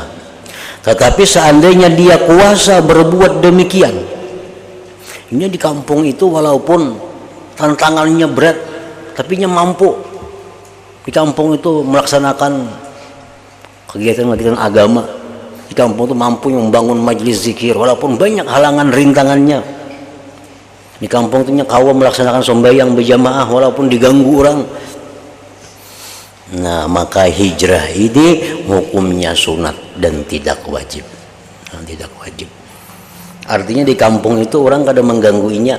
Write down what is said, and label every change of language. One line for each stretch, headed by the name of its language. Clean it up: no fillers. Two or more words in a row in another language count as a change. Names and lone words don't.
Indonesian: Tetapi seandainya dia kuasa berbuat demikian, ini di kampung itu walaupun tantangannya berat, tapi dia mampu di kampung itu melaksanakan kegiatan-kegiatan agama. Di kampung itu mampu membangun majelis zikir walaupun banyak halangan rintangannya. Di kampung itu kawa melaksanakan sembahyang berjamaah walaupun diganggu orang. Nah, maka hijrah ini hukumnya sunat dan tidak wajib. Nah, tidak wajib. Artinya di kampung itu orang kada mengganggu inya.